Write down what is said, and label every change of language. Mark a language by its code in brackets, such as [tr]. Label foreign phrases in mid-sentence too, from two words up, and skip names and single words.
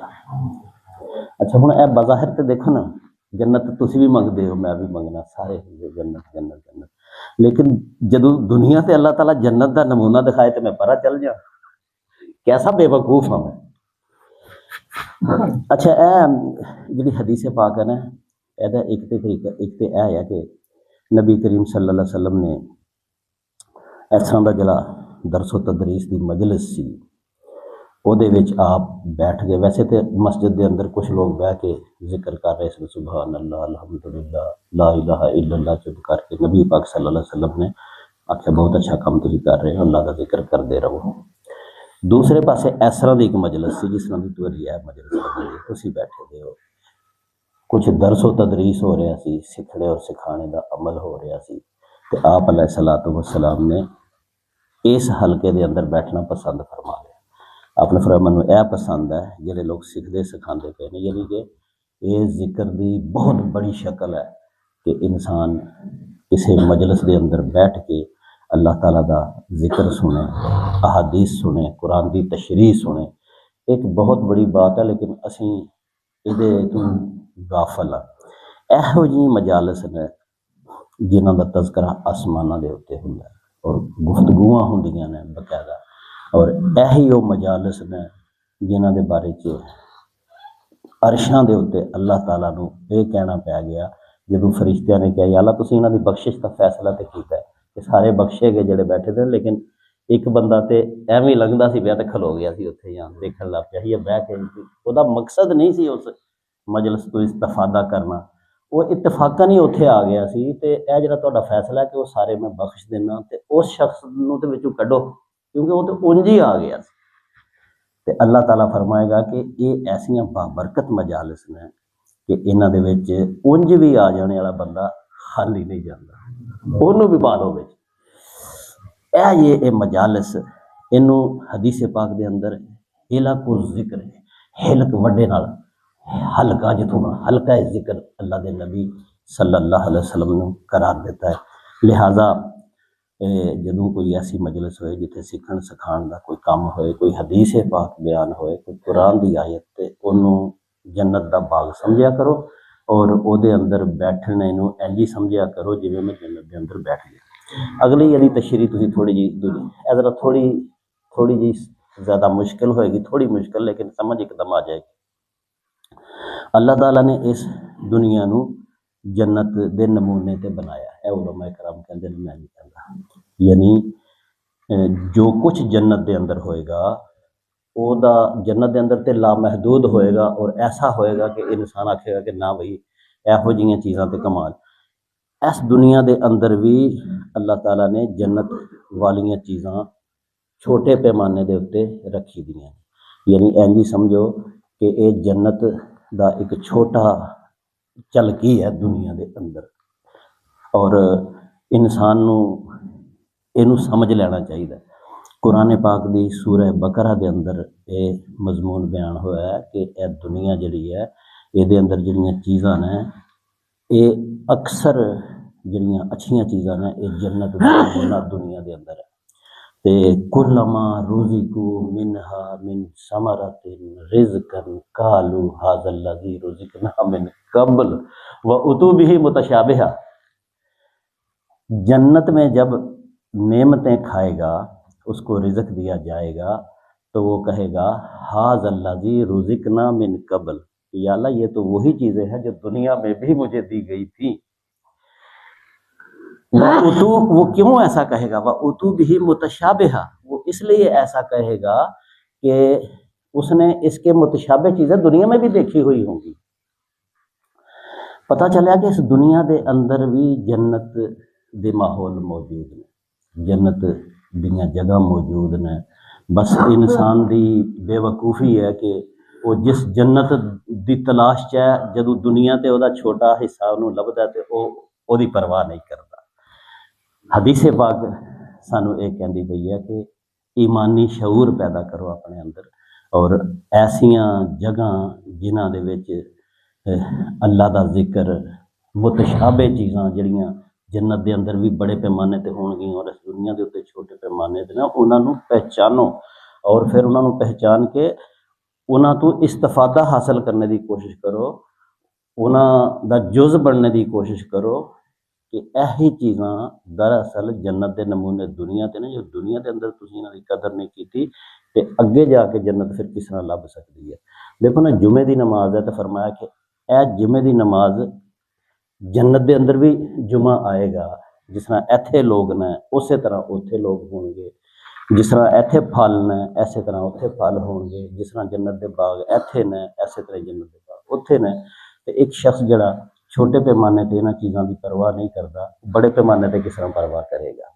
[pa] اچھا ہن اے بظاہر تے دیکھو نا، جنت تسی بھی منگدے ہو، میں بھی منگنا، سارے جنت جنت جنت، لیکن جدوں دنیا تے اللہ تعالیٰ جنت دا نمونہ دکھائے تے میں پرا چل جا، کیسا بے وقوف ہوں میں۔ اچھا اے جڑی حدیث پاک ہے نا، ایک تے طریقہ ایک تے اے ہے کہ نبی کریم صلی اللہ علیہ وسلم نے اس طرح کا جڑا درس و تدریس دی مجلس سی ਉਹਦੇ ਵਿੱਚ آپ بیٹھ گئے. ویسے تو مسجد دے اندر کچھ لوگ بہ کے ذکر کر رہے سن [ar] سبحان اللہ الحمدللہ لا الہ الا اللہ [pa] چپ کر کے. نبی پاک صلی اللہ علیہ وسلم نے آخیا بہت اچھا کام تسی کر رہے ہو, [ur] اللہ کا ذکر کرتے رہو. [pa] دوسرے پاسے اس طرح کی ایک مجلس سی جس طرح کی تھی ہے مجلس تسی بیٹھے دے ہو, کچھ درس و تدریس ہو رہا سی, سکھنے اور سکھانے دا عمل ہو رہا سی. تو آپ علیہ الصلوۃ والسلام نے اس حلقے دے اندر بیٹھنا پسند فرما لیا. آپ نے فرمایا مینوں اے پسند ہے جڑے لوگ سکھدے سکھاندے پے نے, یعنی کہ یہ ذکر دی بہت بڑی شکل ہے کہ انسان کسی مجلس دے اندر بیٹھ کے اللہ تعالیٰ دا ذکر سنے, احادیث سنے, قرآن دی تشریح سنے. ایک بہت بڑی بات ہے لیکن اسی یہ تو غافل ہاں. یہو جی مجالس نے جنہاں دا تذکرہ آسماناں دے اتتے ہوندا ہے اور گفتگواں ہوندیاں نے باقاعدہ, اور یہی وہ مجالس نے جنہاں دے بارے چ عرشاں دے اتتے اللہ تعالیٰ نو یہ کہنا پیا گیا جدوں فرشتیاں نے کہا یا اللہ تسی انہاں دی بخشش دا فیصلہ تے کیتا ہے کہ سارے بخشے گئے جڑے بیٹھے تھے, لیکن ایک بندہ تے ایویں لگدا سی پیا تے کھلو گیا سی اتھے یا دیکھن لگ پیا یا بیٹھ کے. وہ مقصد نہیں سی اس مجلس تو استفادہ کرنا, وہ اتفاقاً ہی اتھے آ گیا سی. تے اے جڑا تہاڈا فیصلہ ہے کہ وہ سارے میں بخش دینا تے اس شخص نو تے وچوں کڈو کیونکہ وہ تو انج ہی آ گیا سی. تے اللہ تعالیٰ فرمائے گا کہ یہ ایسیاں بابرکت مجالس نے کہ انہاں دے وچ انج بھی آ جانے والا بندہ خالی نہیں جاندا, انہوں بھی پالو وچ. یہ مجالس اینوں حدیث پاک دے اندر حلق الذکر ہے, حلق وڈے نال حلقہ جتوں حلقہ ذکر اللہ دے نبی صلی اللہ علیہ وسلم نے قرار دیتا ہے. لہٰذا جدوں کوئی ایسی مجلس ہوئے جتھے سکھن سکھان دا کوئی کام ہوئے, کوئی حدیث پاک بیان ہوئے, کوئی قرآن دی آیت, تے انہوں جنت دا باغ سمجھیا کرو اور او دے اندر بیٹھنے نو انجی سمجھیا کرو جویں میں جنت دے اندر بیٹھ گیا. اگلی یعنی تشریح تسی تھوڑی جی ذرا تھوڑی جی زیادہ مشکل ہوئے گی, تھوڑی مشکل لیکن سمجھ ایک دم آ جائے گی. اللہ تعالیٰ نے اس دنیا نو جنت دے نمونے تے بنایا ہے. علماء کرام کہندے نے, میں نہیں کہندا, یعنی جو کچھ جنت دے اندر ہوئے گا او دا جنت دے اندر تے لامحدود ہوئے گا, اور ایسا ہوئے گا کہ انسان آکھے گا کہ نہ بھئی ایہو جیاں چیزاں تے کمال. اس دنیا دے اندر بھی اللہ تعالیٰ نے جنت والیاں چیزاں چھوٹے پیمانے دے اتے رکھی دیاں, یعنی اینجی سمجھو کہ اے جنت دا ایک چھوٹا جھلکی ہے دنیا دے اندر, اور انسان نو اینو سمجھ لینا چاہیے. قرآن پاک دی سورہ بقرہ دے اندر اے مضمون بیان ہوا ہے کہ اے دنیا جڑی ہے اے دے اندر جڑیاں چیزاں نے اے اکثر جڑیاں اچھیاں چیزاں نے اے جنت دنیا دے اندر ہے. [ar] تے کلما رزقوا منہا من ثمرۃ رزقا قالوا ھذا الذی رزقنا من قبل واتوا بہ متشابہا. [ur] جنت میں جب نعمتیں کھائے گا, اس کو رزق دیا جائے گا, تو وہ کہے گا [ar] ھذا الذی رزقنا من قبل, [ur] یا اللہ یہ تو وہی چیزیں ہیں جو دنیا میں بھی مجھے دی گئی تھی. وہ کیوں ایسا کہے گا؟ [ar] وَأُتُوا بِهِ مُتَشَابِهًا, [ur] وہ اس لیے ایسا کہے گا کہ اس نے اس کے متشابہ چیزیں دنیا میں بھی دیکھی ہوئی ہوں گی. [pa] پتہ چلا کہ اس دنیا دے اندر بھی جنت دے ماحول موجود نے, جنت دیاں جگہ موجود نے. بس انسان دی بے وقوفی ہے کہ وہ جس جنت دی تلاش ہے جدوں دنیا تے وہ چھوٹا حصہ انہوں لبدا ہے تے وہ دی پرواہ نہیں کرتا. حدیث پاک سانو یہ کہندی پئی ہے کہ ایمانی شعور پیدا کرو اپنے اندر, اور ایسیاں جگہ جنہاں دے وچ اللہ دا ذکر, متشابہ چیزاں جڑیاں جنت دے اندر بھی بڑے پیمانے تے ہون گی اور اس دنیا دے اوتے چھوٹے پیمانے تے نا, انہاں نو پہچانو اور پھر انہاں نو پہچان کے انہاں تو استفادہ حاصل کرنے دی کوشش کرو, انہاں دا جز بننے دی کوشش کرو کہ ایہی چیزاں دراصل جنت دے نمونے دنیا تے نے, جو دنیا دے اندر تسی انہاں دی قدر نہیں کیتی تے اگے جا کے جنت پھر کس طرح لب سکتی ہے. دیکھو نا جمعے دی نماز ہے تو فرمایا کہ اے جمعے دی نماز ਜੰਨਤ ਦੇ ਅੰਦਰ ਵੀ ਜੁਮਾ ਆਏਗਾ, ਜਿਸ ਤਰ੍ਹਾਂ ਇੱਥੇ ਲੋਕ ਨੇ ਉਸੇ ਤਰ੍ਹਾਂ ਉੱਥੇ ਲੋਕ ਹੋਣਗੇ, ਜਿਸ ਤਰ੍ਹਾਂ ਇੱਥੇ ਫਲ ਨੇ ਐਸੇ ਤਰ੍ਹਾਂ ਉੱਥੇ ਫਲ ਹੋਣਗੇ, ਜਿਸ ਤਰ੍ਹਾਂ ਜੰਨਤ ਦੇ ਬਾਗ ਇੱਥੇ ਨੇ ਐਸੇ ਤਰ੍ਹਾਂ ਜੰਨਤ ਦੇ ਬਾਗ ਉੱਥੇ ਨੇ। ਤੇ ਇੱਕ ਸ਼ਖਸ ਜਿਹੜਾ ਛੋਟੇ ਪੈਮਾਨੇ ਤੇ ਇਹਨਾਂ ਚੀਜ਼ਾਂ ਦੀ ਪਰਵਾਹ ਨਹੀਂ ਕਰਦਾ, ਬੜੇ ਪੈਮਾਨੇ ਤੇ ਕਿਸ ਤਰ੍ਹਾਂ ਪਰਵਾਹ ਕਰੇਗਾ।